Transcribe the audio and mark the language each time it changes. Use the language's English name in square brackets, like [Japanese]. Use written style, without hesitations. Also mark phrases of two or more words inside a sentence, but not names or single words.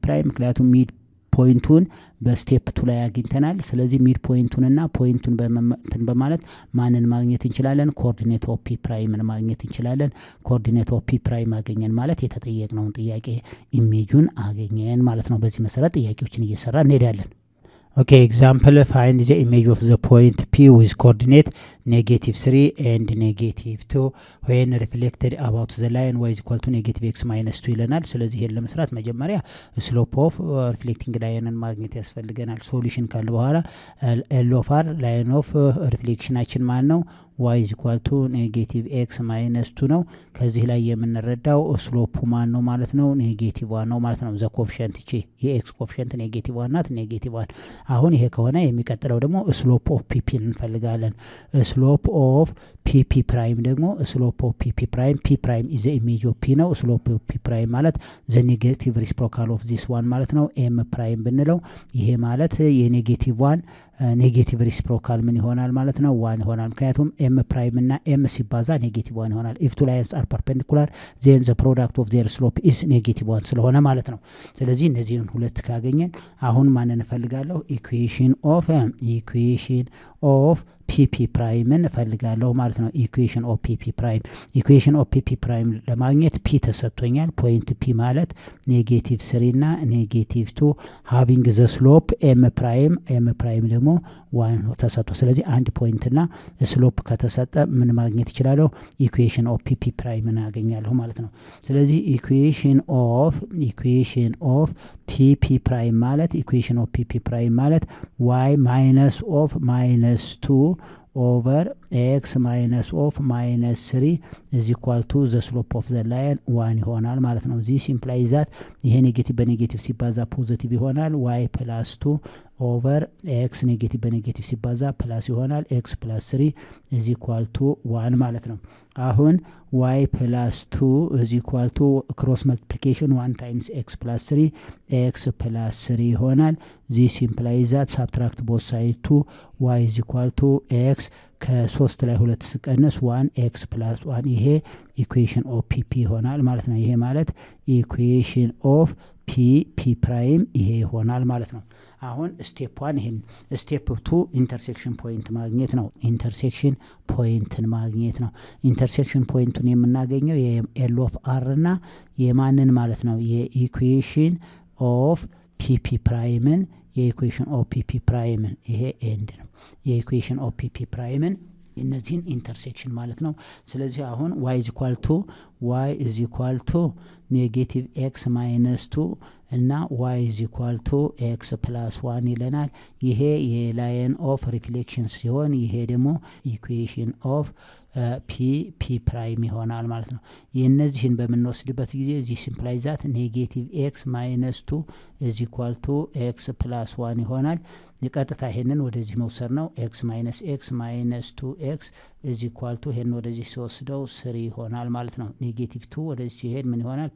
[Amharic] ፕራይም ምክንያቱም [English] mid point [Amharic] በስቴፕ 2 ላይ አግኝተናል ስለዚህ [English] mid point [Amharic] ፖይንቱን በማለት ማንን ማግኘት እንችላለን [English] coordinate of P prime [Amharic] ማግኘት እንችላለን [English] coordinate of P prime [Amharic] አገኘን ማለት የተጠየቅነውን ጥያቄ ኢሜጁን አገኘን ማለት ነው በዚህ መሰረት ጥያቄዎችን እየሰራ እንሄዳለን [English] Okay, example, find the image of the point P with coordinate -3 and -2 when reflected about the line y = -x - 2 [Amharic] ይለናል ስለዚህ ይሄን ለመስራት መጀመሪያ [English] slope of reflecting line [Amharic] ማግኘት ያስፈልገናል ሶሉሽን ካለ በኋላ [English] L of r line of reflectionአችን [Amharic] ማን ነው y = -x - 2 ነው ከዚህ ላይ የምንረዳው ስሎፑ ማን ነው ማለት ነው -1 ነው ማለት ነው [English] the coefficient [Amharic] እቺ የx ኮኤፊሺየንት -1 ናት -1 አሁን ይሄ ከሆነ የሚቀጥለው ደግሞ [English] slope of PP [Amharic] እንፈልጋለን [English] slope of PP prime [Amharic] ደግሞ [English] slope of PP prime P prime is the image of P [Amharic] ነው [English] slope of P prime [Amharic] ማለት [English] the negative reciprocal of this one [Amharic] ማለት ነው [English] M prime [Amharic] ብንለው ይሄ ማለት የኔጌቲቭ [English] one negative reciprocal [Amharic] ምን ይሆናል ማለት ነው 1 ይሆናል ምክንያቱም [English] M prime [Amharic] እና ኤም ሲባዛ -1 ይሆናል [English] if two lines are perpendicular then the product of their slope is -1 [Amharic] ስለሆነ ማለት ነው ስለዚህ እነዚህን ሁለት ካገኘን አሁን ማንን እንፈልጋለሁ ኢኩዌሽን [English] of PP prime [Amharic] ፈልጋለሁ ማለት ነው [English] equation of PP prime [Amharic] ለማግኘት ፒ ተሰጥቶኛል [English] point P [Amharic] ማለት -3 እና -2 [English] having the slope m [Amharic] ፕራይም ደግሞ 1 ተሰጥቶ ስለዚህ አንድ ፖይንት እና ስሎፕ ከተሰጠ ምን ማግኘት ይችላል [English] equation of PP prime [Amharic] አገኛለሁ ማለት ነው ስለዚህ [English] equation of PP prime [Amharic] ማለት [English] equation of PP prime [Amharic] ማለት y [English] -2 over x -3 is equal to the slope of the line 1 [Amharic] ይሆናል ማለት ነው [English] this implies that [Amharic] ይሄ ኔጌቲቭ በኔጌቲቭ ሲባዛ ፖዚቲቭ ይሆናል [English] y [Amharic] +2 [English] over x [Amharic] ኔጌቲቭ በኔጌቲቭ ሲባዛ ፕላስ ይሆናል [English] x +3 is equal to 1 [Amharic] ማለት ነው አሁን y +2 [English] is equal to cross multiplication 1 times x +3 [Amharic] x +3 ይሆናል [English] this implies that subtract both sides to y is equal to x [Amharic] ከ3 ላይ 2 ሲቀነስ 1 x + 1 ይሄ [English] equation of PP [Amharic] ይሆናል ማለት ነው ይሄ ማለት [English] equation of PP prime [Amharic] ይሄ ይሆናል ማለት ነው አሁን ስቴፕ 1 ይሄን ስቴፕ 2 [English] intersection point [Amharic] ማግኘት ነው ኢንተርሴክሽን ፖይንቱን የምናገኘው የኤል ኦፍ አር እና የማንን ማለት ነው የኢኩዌሽን [English] of PP prime [Amharic] ይሄ ኤንድ ነው የኢኩዌሽን [English] of PP prime [Amharic] እነዚህን ኢንተርሴክሽን ማለት ነው ስለዚህ አሁን [English] y is equal to negative x minus 2 [Amharic] እና [English] y is equal to x plus 1 [Amharic] ይለናል። ይሄ የላይን [English] of reflection [Amharic] ሲሆን ይሄ ደግሞ [English] equation of P prime [Amharic] ይሆናል ማለት ነው። የእነዚህን በምንወስድበት ጊዜ እዚህ [English] simplify that negative x minus 2 is equal to x plus 1 [Amharic] ይሆናል። የቀጥታ ይሄንን ወደዚህ መውሰድ ነው። [English] x minus 2 x is equal to [Amharic] ይሄን ወደዚህ ሲወስደው 3 ይሆናል ማለት ነው። ኔጌቲቭ 2 ወደዚህ ሲሄድ ምን ይሆናል?